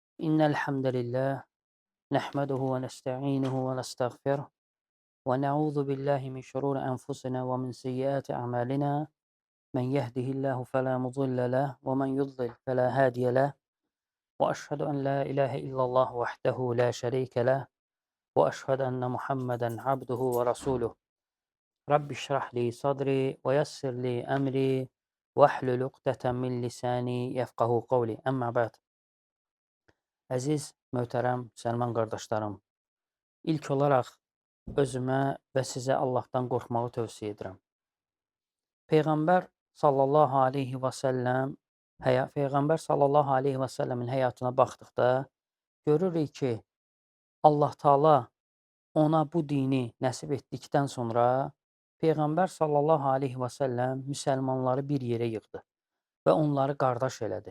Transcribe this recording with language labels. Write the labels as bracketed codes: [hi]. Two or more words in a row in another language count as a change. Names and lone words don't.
[ar] إن الحمد لله نحمده ونستعينه ونستغفره ونعوذ بالله من شرور أنفسنا ومن سيئات أعمالنا من يهده الله فلا مضل له ومن يضلل فلا هادي له وأشهد أن لا إله إلا الله وحده لا شريك له وأشهد أن محمدا عبده ورسوله رب اشرح لي صدري ويسر لي أمري واحلل عقدة من لساني يفقه قولي أما بعد. [az] Əziz, möhtərəm müsəlman qardaşlarım, İlk olaraq özümə və sizə Allahdan qorxmağı tövsiyə edirəm. Peyğəmbər [ar] صلى الله عليه وسلم [az] Peyğəmbər sallallahu aleyhi və səlləmin həyatına baxdıqda görürük ki, Allah Taala ona bu dini nəsib etdikdən sonra Peyğəmbər [ar] صلى الله عليه وسلم [az] müsəlmanları bir yerə yığdı və onları qardaş elədi.